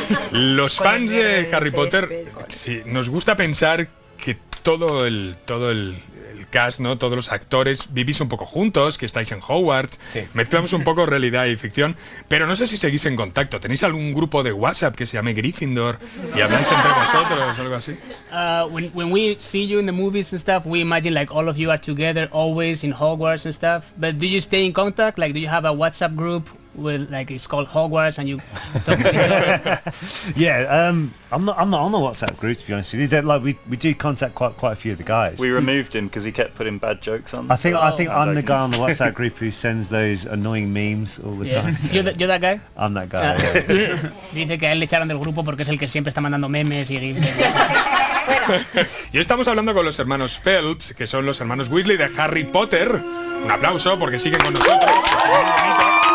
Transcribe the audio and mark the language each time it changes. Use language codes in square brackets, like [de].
[es] Los fans de Harry Potter, sí, nos gusta pensar que todo el cast, ¿no? Todos los actores vivís un poco juntos, que estáis en Hogwarts, mezclamos un poco realidad y ficción, pero no sé si seguís en contacto. ¿Tenéis algún grupo de WhatsApp que se llame Gryffindor y habláis entre vosotros o algo así? [en] When we see you in the movies and stuff, we imagine like all of you are together always in Hogwarts and stuff, but do you stay in contact? Like, do you have a WhatsApp group with, like, it's called Hogwarts and you talk to each other? Yeah, I'm not on the WhatsApp group, to be honest with you. Like we do contact quite a few of the guys. We removed him because he kept putting bad jokes on. I think I'm the guy on the WhatsApp group who sends those annoying memes all the time. You're that guy? I'm that guy. Yeah. [es] Dice que a él le echaron del grupo porque es el que siempre está mandando memes y gifs. Y estamos hablando con los hermanos Phelps, que son los hermanos Weasley de Harry Potter. Un aplauso porque siguen con nosotros.